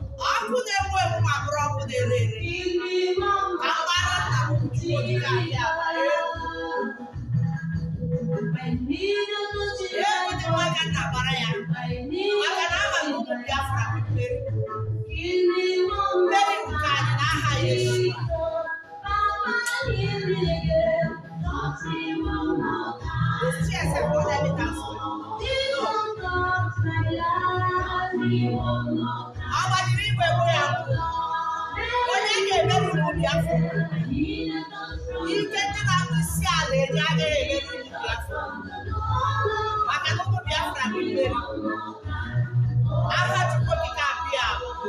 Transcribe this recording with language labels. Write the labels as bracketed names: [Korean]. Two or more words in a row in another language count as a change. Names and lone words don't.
[Igbo] Ọkụ na-enwu enwu ma bụrụ ọkụ na-ere ere. Ka m gbara nna m nke onye ga-abịa agbara ya. Ewu dị nwa ka nna gbara ya. Maka na ama m ụmụ Biafra bụ mmeri. Mmeri nke anyị n'aha Yeshua. [English] This chairs have won every task. [Igbo] Ọ gbajiri igwe bụ ya. Onye ga-emeri ụmụ Biafra? Ike ndị na-akpụ isi ala enye agaghị emeri ụmụ Biafra. Maka na ụmụ Biafra bụ mmeri. Aha Chukwu okike abịa abụ.